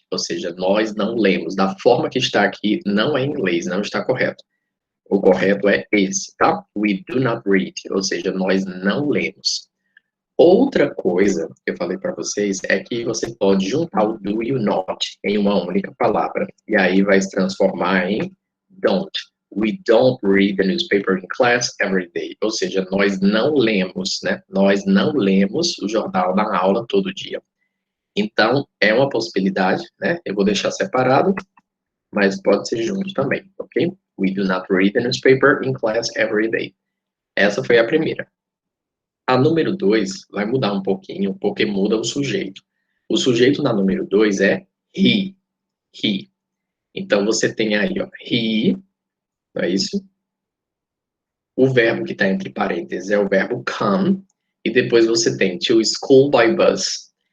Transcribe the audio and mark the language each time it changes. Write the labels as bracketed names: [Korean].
[Portuguese] Ou seja, nós não lemos. Da forma que está aqui, não é em inglês, não está correto. O correto é esse, tá? [English] We do not read. [Portuguese] Ou seja, nós não lemos. Outra coisa que eu falei para vocês é que você pode juntar o do e o not em uma única palavra. E aí vai se transformar em don't. [English] We don't read the newspaper in class every day. [Portuguese] Ou seja, nós não lemos, né? Nós não lemos o jornal na aula todo dia. Então, é uma possibilidade, né? Eu vou deixar separado, mas pode ser junto também, ok? [English] We do not read the newspaper in class every day. [Portuguese] Essa foi a primeira. A número 2 vai mudar um pouquinho, porque muda o sujeito. O sujeito na número 2 é he. He. Então, você tem aí, ó, he, não é isso? O verbo que está entre parênteses é o verbo come, e depois você tem [English] to school by bus.